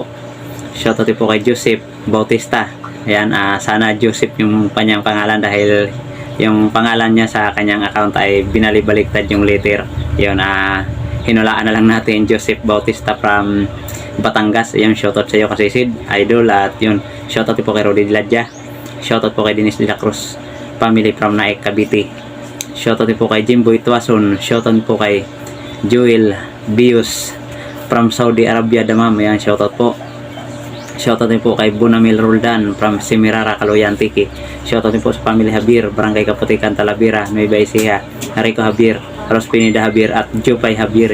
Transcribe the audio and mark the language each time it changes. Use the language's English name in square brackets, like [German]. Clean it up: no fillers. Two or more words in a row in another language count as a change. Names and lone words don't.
[Filipino] Shoutout din po kay Joseph Bautista. Ayan, sana Joseph yung kanyang pangalan dahil yung pangalan niya sa kanyang account ay binalibaliktad yung letter. Yun, hinulaan na lang natin Joseph Bautista from Batangas. Yung shoutout sa iyo kasisid, Idol. At yun, shoutout po kay Rodi Diladya. Shoutout po kay Dennis de la Cruz [English] family from [Filipino] Naik, Cavite. Shoutout po kay Jimboy Tuason. Shoutout po kay Joel Bius from Saudi Arabia, Damam. Yan, shoutout po. Shoutout din po kay Bunamil Roldan from Semirara, Caloyan, Tiki. Shoutout din po sa family Habir, Barangay Kaputikan, Talavera, Nueva Ecija, Rico Habir, Rospinida Habir at Jupay Habir.